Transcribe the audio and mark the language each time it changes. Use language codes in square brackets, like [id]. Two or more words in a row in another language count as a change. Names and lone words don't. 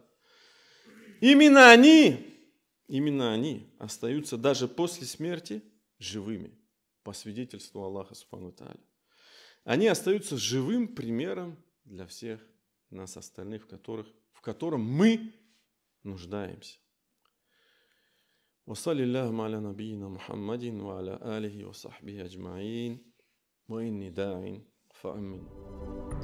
[ru] Именно они остаются даже после смерти живыми, по свидетельству Аллаха [ar] سبحانه وتعالى. [ru] Они остаются живым примером для всех нас остальных, в котором мы нуждаемся. [ar] وصلى الله على نبينا محمد وعلى آله وصحبه أجمعين وإني داع فأمن